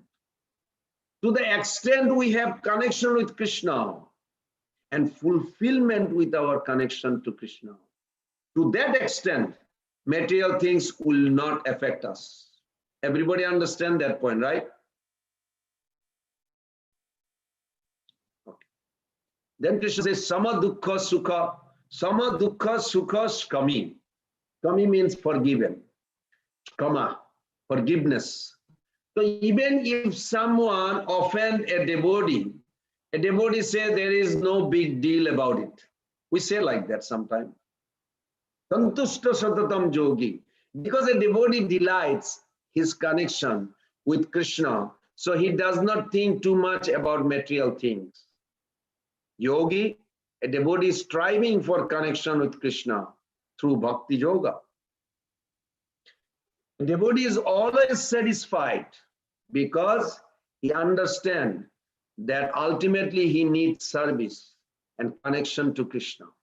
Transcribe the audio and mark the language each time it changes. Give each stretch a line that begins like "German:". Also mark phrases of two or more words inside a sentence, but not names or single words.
English: To the extent we have connection with Krishna and fulfillment with our connection to Krishna, to that extent, material things will not affect us. Everybody understand that point, right? Okay. Then Krishna says,
Sanskrit: Sama dukkha sukha. Sama dukkha sukha skami.
English: Skami means forgiven. Skama, forgiveness. So even if someone offend a devotee says there is no big deal about it. We say like that sometimes.
Sanskrit: Santushta satatam yogi.
English: Because a devotee delights his connection with Krishna, so he does not think too much about material things. Yogi, a devotee is striving for connection with Krishna through Bhakti Yoga. A devotee is always satisfied because he understands that ultimately he needs service and connection to Krishna.